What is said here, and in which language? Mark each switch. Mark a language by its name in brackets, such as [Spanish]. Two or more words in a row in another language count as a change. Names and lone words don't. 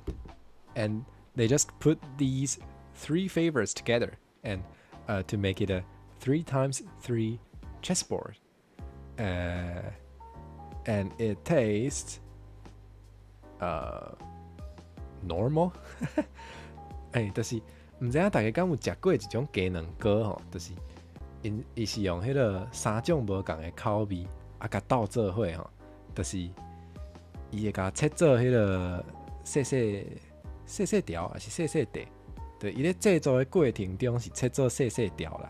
[English] And they just put these 3 flavors together and to make it a 3x3 chessboard. And it tastes normal. [Min Nan Chinese] 就是唔知影大家敢有食过一种鸡卵糕吼，就是伊是用迄个3种无同的口味甲斗做伙吼，就是伊会甲切做迄个细条还是细块，对，伊咧制作的过程中是切做细条啦。